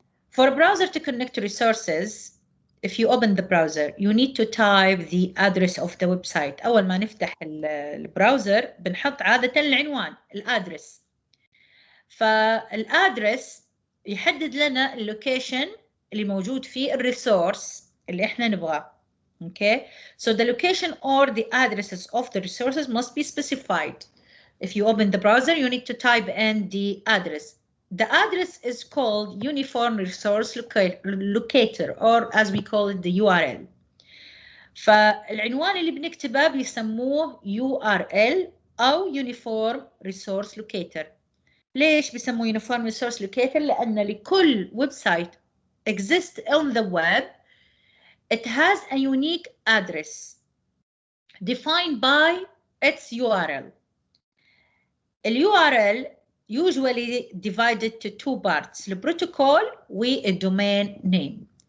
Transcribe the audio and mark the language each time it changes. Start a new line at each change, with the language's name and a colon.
English: For a browser to connect to resources, if you open the browser, you need to type the address of the website.
Arabic: أول ما نفتح البراوزر بنحط عادة العنوان، الأدرس. فالأدرس يحدد لنا اللوكيشن اللي موجود فيه الريسورس اللي احنا نبغاه.
English: Okay, so the location or the addresses of the resources must be specified. If you open the browser, you need to type in the address. The address is called Uniform Resource Locator, or as we call it the URL.
Arabic: فالعنوان اللي بنكتبه بيسموه URL أو Uniform Resource Locator. ليش بيسموه Uniform Resource Locator؟ لأن لكل ويب سايت
English: exists on the web, it has a unique address defined by its URL. The URL usually divided to two parts, the protocol and domain name.